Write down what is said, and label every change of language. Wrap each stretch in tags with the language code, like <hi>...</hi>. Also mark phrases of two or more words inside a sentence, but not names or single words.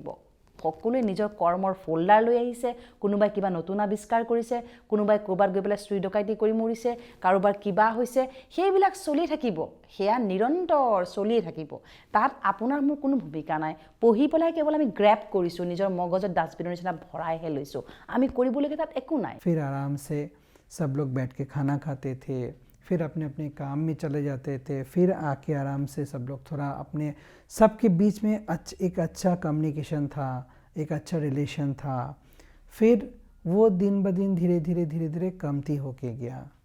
<as>সকলোৱে নিজৰ কৰ্মৰ ফল্ডাৰ লৈ আহিছে, কোনোবাই কিবা নতুন আৱিষ্কাৰ কৰিছে, কোনোবাই ক'ৰবাত গৈ পেলাই চুৰি ডকাইতি কৰি মৰিছে, কাৰোবাৰ কিবা হৈছে, সেইবিলাক চলি থাকিব। সেয়া নিৰন্তৰ চলিয়ে থাকিব। তাত আপোনাৰ মোৰ কোনো ভূমিকা নাই। পঢ়ি পেলাই কেৱল আমি গ্ৰেপ কৰিছোঁ, নিজৰ মগজত ডাষ্টবিনৰ নিচিনা ভৰাইহে লৈছোঁ। আমি কৰিবলগীয়া তাত একো নাই।</as> <hi>फिर आराम से सब लोग बैठ के खाना खाते थे, फिर अपने अपने काम में चले जाते थे, फिर आके आराम से सब लोग थोड़ा अपने सबके बीच में एक अच्छा कम्युनिकेशन था, एक अच्छा रिलेशन था। फिर वो दिन ब दिन धीरे धीरे कमती होके गया।</hi>